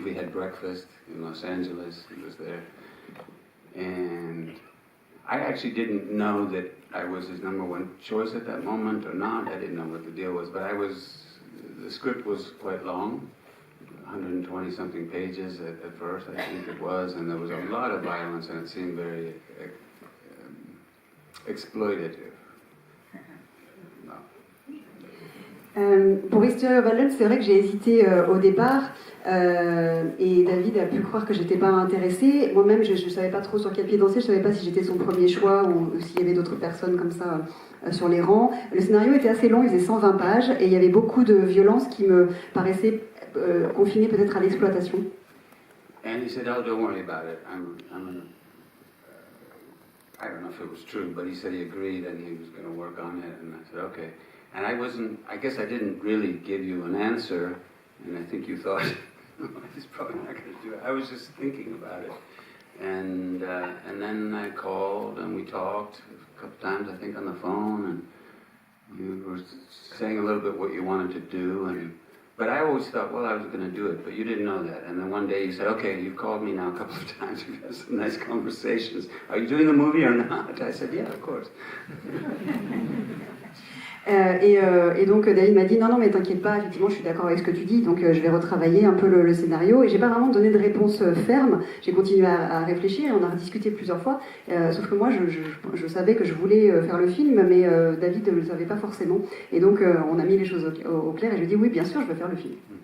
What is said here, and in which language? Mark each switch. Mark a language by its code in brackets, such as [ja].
[en] We had breakfast in Los Angeles, he was there, and I actually didn't know that I was his #1 choice at that moment or not. I didn't know what the deal was, but the script was quite long, 120 something pages at first, I think it was, and there was a lot of violence, and it seemed very exploitative. [fr] Pour History of Violence, c'est vrai que j'ai hésité au départ, et David a pu croire que j'étais pas intéressée. Moi-même, je savais pas trop sur quel pied danser, je savais pas si j'étais son premier choix ou s'il y avait d'autres personnes comme ça sur les rangs. Le scénario était assez long, il faisait 120 pages, et il y avait beaucoup de violence qui me paraissait confinée peut-être à l'exploitation. [en] And he said, "Oh, don't worry about it. I don't know if it was true, but he said he agreed and he was going to work on it." And I said, "Okay." And I guess I didn't really give you an answer, and I think you thought, he's probably not going to do it. I was just thinking about it. And then I called and we talked a couple times, I think, on the phone, and you were saying a little bit what you wanted to do, but I always thought, well, I was going to do it, but you didn't know that. And then one day you said, okay, you've called me now a couple of times, we've had some nice conversations. Are you doing the movie or not? I said, yeah, of course. [fr] Et donc David m'a dit non mais t'inquiète pas, effectivement je suis d'accord avec ce que tu dis, donc je vais retravailler un peu le scénario, et j'ai pas vraiment donné de réponse ferme. J'ai continué à réfléchir et on a rediscuté plusieurs fois, sauf que moi je savais que je voulais faire le film, mais David ne le savait pas forcément, et donc on a mis les choses au clair et je lui ai dit oui bien sûr je veux faire le film.